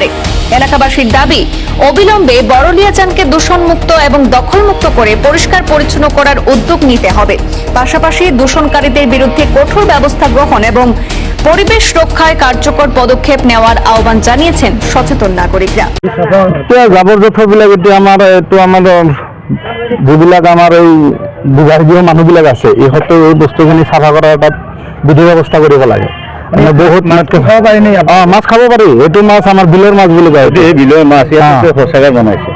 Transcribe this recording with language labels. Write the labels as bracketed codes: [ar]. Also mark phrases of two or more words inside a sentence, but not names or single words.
[bn] এলাকাবাসীর দাবি, অবিলম্বে বড়লিয়া যানকে দূষণমুক্ত এবং দখলমুক্ত করে পরিষ্কার পরিচ্ছন্ন করার উদ্যোগ নিতে হবে। পাশাপাশি দূষণকারীদের বিরুদ্ধে কঠোর ব্যবস্থা গ্রহণ এবং পরিবেশ রক্ষায় কার্যকর পদক্ষেপ নেওয়ার আহ্বান জানিয়েছেন সচেতন নাগরিকরা। [as] জাবর জোথরবিলাক এতিয়া আমাৰ এইটো আমাৰ যিবিলাক আমাৰ এই বিভাগীয় মানুহবিলাক আছে, ইহঁতে এই বস্তুখিনি চাফা কৰাৰ এটা বিধি ব্যৱস্থা কৰিব লাগে। মানে বহুত মাছ খাব পাৰি নি? মাছ খাব পাৰি। এইটো মাছ আমাৰ বিলৰ মাছ বুলি কয়। এই বিলৰ মাছ শৌচাগাৰ বনাইছে।